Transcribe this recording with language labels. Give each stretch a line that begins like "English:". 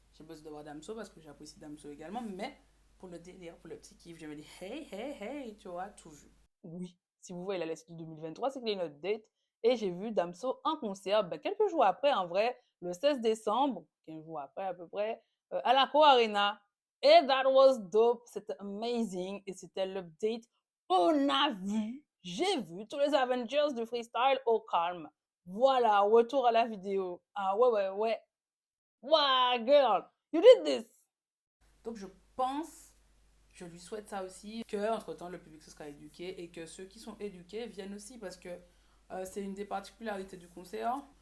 French: J'ai besoin de voir Damso parce que j'apprécie Damso également, mais pour le délire, pour le petit kiff, je me dis hey, hey, hey, tu vois, tout vu. Oui, si vous voyez la liste de 2023, c'est qu'il y a une update. Et j'ai vu Damso en concert quelques jours après, en vrai, le 16 décembre, 15 jours après à peu près, à la Co Arena. Et
English: that was dope,
French: c'était
English: amazing.
French: Et c'était l'update. On a vu, j'ai vu tous les Avengers du freestyle au calme. Voilà, retour à la vidéo. Ah ouais, ouais, ouais.
English: Wow, girl, you did this.
French: Donc je pense, je lui souhaite ça aussi, que entre-temps le public se sera éduqué et que ceux qui sont éduqués viennent aussi parce que c'est une des particularités du concert.